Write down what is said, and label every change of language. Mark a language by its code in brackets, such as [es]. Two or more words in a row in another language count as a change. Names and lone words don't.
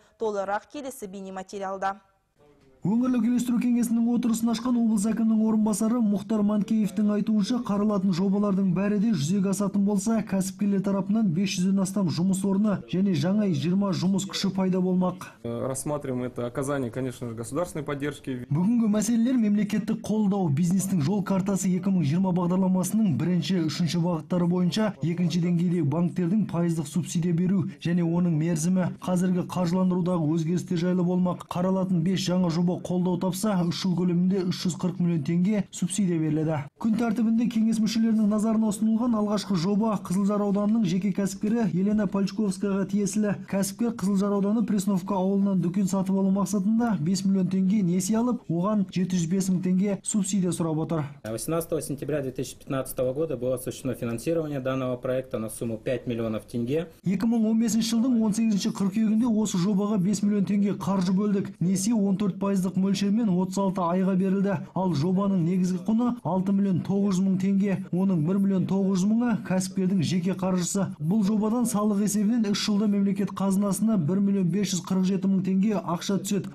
[kk] Толығырақ келесі бейнематериалда. Өңірлік үйлестіру кеңесінің отырысын ашқан облыс әкімінің орынбасары Мұхтар Манкеевтің айтуынша, қаралатын жобалардың бәрі де жүзеге асатын болса, кәсіпкерлер тарапынан 500-ден астам жұмыс орны және жаңа 20 жұмыс күші пайда болмақ. [ru] Рассматриваем это оказание, конечно же, государственной поддержки. [kk] Бүгінгі мәселелер мемлекеттік қолдау, бизнестің жол картасы 2020 бағдарламасының бірінші, үшінші бағыттары бойынша екінші деңгейдегі банктердің пайыздық субсидия беру және оның мерзімі қазіргі қаржыландырудағы өзгерістер жайлы болмақ. Қаралатын 5 жаңа жоба қолдау тапса, 3 жыл көлемінде 340 миллион теңге субсидия беріледі. Күн тәртібінде кеңес мүшелерінің назарына ұсынылған алғашқы жоба Қызылжар ауданының жеке кәсіпкері Елена Пальчковскаяға тиесілі. Кәсіпкер Қызылжар ауданы Пресновка ауылынан дүкен сатып алу мақсатында 5 миллион теңге несие алып, оған 705 мың теңге субсидия сұрап отыр. [ru] 18 сентября 2015 года было осуществлено финансирование данного проекта на сумму 5 миллионов тенге. [kk] 2015 жылдың 18 қыркүйегінде осы жобаға 5 миллион теңге қаржы бөлдік. Несие 14% мөлшермен 36 айға берілді. Ал жобаның негізгі құны 6 миллион 900 мың теңге. Оның 1 миллион 900 мыңы кәсіпкердің жеке қаржысы. Бұл жобадан салық есебінен 3 жылда мемлекет қазынасына 1 миллион 547 мың теңге ақша түседі.